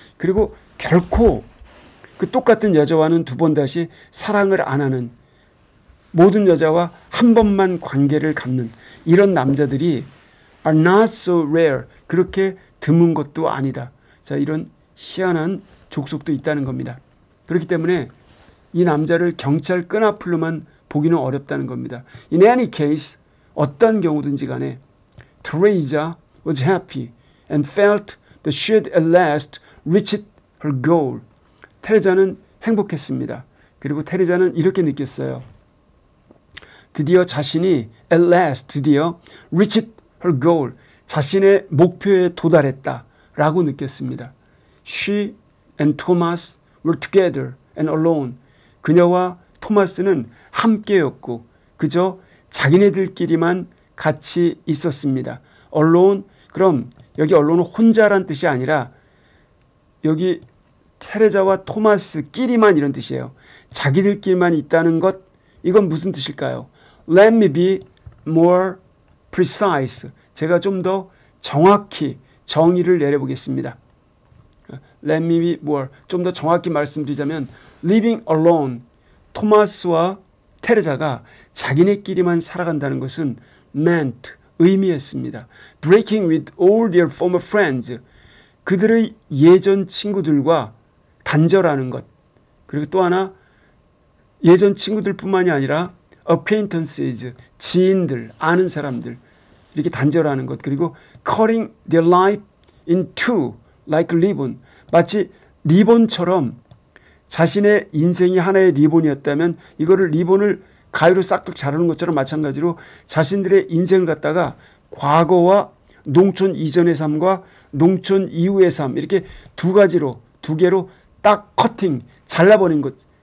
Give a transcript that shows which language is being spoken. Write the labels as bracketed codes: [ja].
[ko] 그리고 결코 그 똑같은 여자와는 두 번 다시 사랑을 안 하는, 모든 여자와 한 번만 관계를 갖는 이런 남자들이 [en] are not so rare, [ko] 그렇게 드문 것도 아니다. 자, 이런 희한한 족속도 있다는 겁니다. 그렇기 때문에 이 남자를 경찰 끈앞으로만 보기는 어렵다는 겁니다. [en] In any case, [ko] 어떤 경우든지 간에 [en] Teresa was happy and felt that she had at last reached her goal. [ko] 테레자는 행복했습니다. 그리고 테레자는 이렇게 느꼈어요. 드디어 자신이 at last, 드디어 [en] reached her goal, [ko] 자신의 목표에 도달했다라고 느꼈습니다. [en] She and Thomas were together and alone. [ko] 그녀와 토마스는 함께였고 그저 자기네들끼리만 같이 있었습니다. alone, 그럼 여기 allone은 혼자란 뜻이 아니라 여기 테레자와 토마스끼리만 이런 뜻이에요. 자기들끼리만 있다는 것, 이건 무슨 뜻일까요? [en] Let me be more precise. [ko] 제가 좀 더 정확히 정의를 내려보겠습니다. [en] Let me be more. [ko] 좀 더 정확히 말씀드리자면 [en] living alone, [ko] 토마스와 테레자가 자기네끼리만 살아간다는 것은 meant, 의미했습니다. [en] breaking with all their former friends, [ko] 그들의 예전 친구들과 단절하는 것. 그리고 또 하나, 예전 친구들뿐만이 아니라 acquaintances, 지인들, 아는 사람들, 이렇게 단절하는 것. 그리고 [en] cutting their life in two like ribbon, [ko] 마치 리본처럼 자신의 인생이 하나의 리본이었다면 이거를 리본을 가위로 싹둑 자르는 것처럼 마찬가지로 자신들의 인생을 갖다가 과거와 농촌 이전의 삶과 농촌 이후의 삶, 이렇게 두 가지로, 두 개로 딱 커팅, 잘라버린 것.